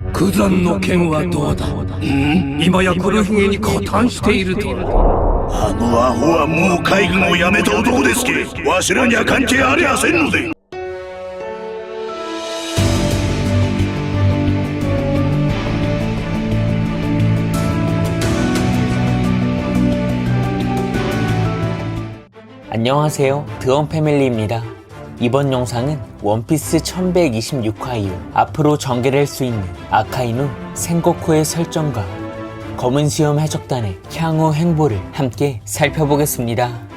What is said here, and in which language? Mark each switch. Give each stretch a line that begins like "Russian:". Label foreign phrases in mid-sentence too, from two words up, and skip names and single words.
Japanese: 九山の剣はどうだ。今や黒ひげに加担していると。あのアホはもう海軍を辞めた男ですけ。わしらには関係ありゃせんので。
Korean: 안녕하세요, 드원 패밀리입니다. 이번 영상은 원피스 1126화 이후 앞으로 전개될 수 있는 아카이누 생고쿠의 설정과 검은 수염 해적단의 향후 행보를 함께 살펴보겠습니다.